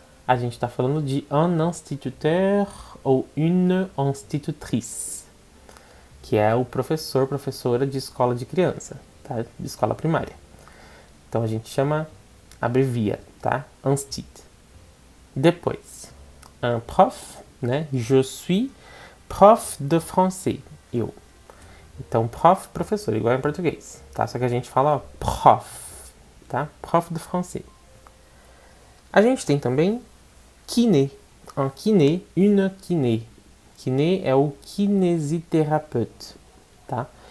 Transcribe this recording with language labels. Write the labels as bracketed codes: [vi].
[pt] a gente está falando de [fr] un instituteur ou une institutrice, [pt] que é o professor, professora de escola de criança, tá? De escola primária. Então a gente chama, abrevia, tá? Instit. Depois, un prof, né? [fr] Je suis prof de français, eu. [pt] Então, prof, professor, igual em português, tá? Só que a gente fala prof, tá? [fr] Prof de français. [pt] A gente tem também kiné. Un kiné, une kiné. Kiné é o kinesiterapeute, tá?